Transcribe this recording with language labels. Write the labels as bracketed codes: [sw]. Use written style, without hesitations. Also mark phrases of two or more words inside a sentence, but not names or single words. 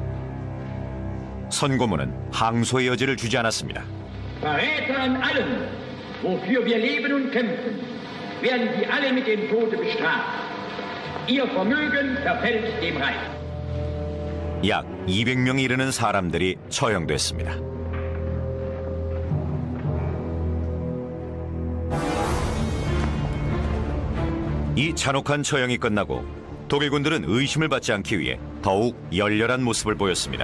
[ko] 선고문은 항소의 여지를 주지 않았습니다. [de] Verräter an allem, wofür wir leben und kämpfen, werden Sie alle mit dem Tode bestraft. Ihr Vermögen verfällt dem Reich. [ko] 약 200명에 이르는 사람들이 처형됐습니다. 이 잔혹한 처형이 끝나고 독일군들은 의심을 받지 않기 위해 더욱 열렬한 모습을 보였습니다.